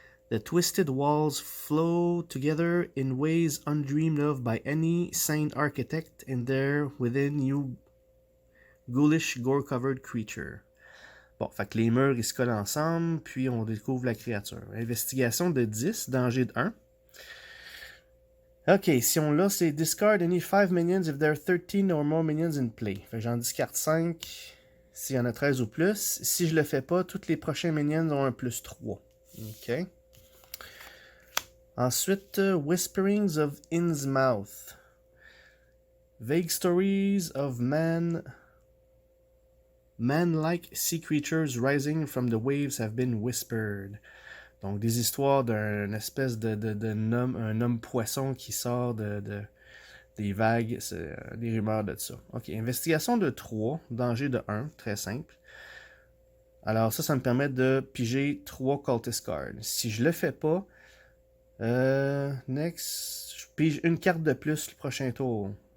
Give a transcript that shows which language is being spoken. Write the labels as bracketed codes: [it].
[en] The twisted walls flow together in ways undreamed of by any sane architect, and there within you ghoulish, gore-covered creature. [fr] Bon, fait que les murs, ils se collent ensemble, puis on découvre la créature. Investigation de 10, danger de 1. Ok, si on l'a, c'est [en] discard any 5 minions if there are 13 or more minions in play. [fr] Fait que j'en discarte 5 s'il y en a 13 ou plus. Si je le fais pas, tous les prochains minions ont un plus 3. Ok. Ensuite, Whisperings of Innsmouth. [en] Vague stories of man-like sea creatures rising from the waves have been whispered. [fr] Donc, des histoires d'un espèce un homme poisson qui sort des vagues, c'est des rumeurs de ça. Ok, investigation de 3, danger de 1, très simple. Alors ça me permet de piger 3 cultist cards. Si je le fais pas, next, je pige une carte de plus le prochain tour.